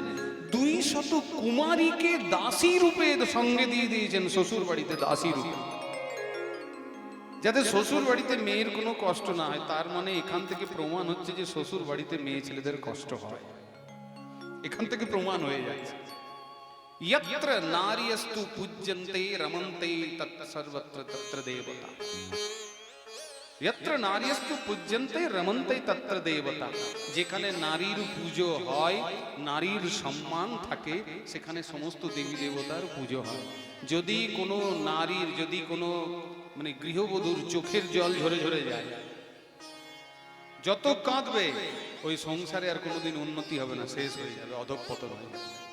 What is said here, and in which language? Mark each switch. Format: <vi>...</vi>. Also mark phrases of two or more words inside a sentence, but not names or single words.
<bn>200 কুমারীকে দাসী রূপে সঙ্গে দিয়ে দিয়েছেন শ্বশুর বাড়িতে, দাসী রূপে, যাতে শ্বশুর বাড়িতে মেয়ের কোনো কষ্ট না হয়। তার মানে এখান থেকে প্রমাণ হচ্ছে যে শ্বশুর বাড়িতে মেয়ে ছেলেদের কষ্ট হয়। এখান থেকে প্রমাণ হয়ে যাচ্ছে।</bn> <sa>यत्र नार्यस्तु पूज्यन्ते रमन्ते तत् सर्वत्र तत्र देवता। यत्र नार्यस्तु पूज्यन्ते रमन्ते तत्र देवता।</sa> <bn>যেখানে নারীর পুজো হয়, নারীর সম্মান থাকে, সেখানে সমস্ত দেবী দেবতার পুজো হয়। যদি কোনো নারীর, যদি কোনো মানে গৃহবধূর চোখের জল ঝরে ঝরে যায়, যত কাঁদবে ওই সংসারে আর কোনোদিন উন্নতি হবে না, শেষ হয়ে যাবে, অধঃপতন হয়ে যাবে।</bn>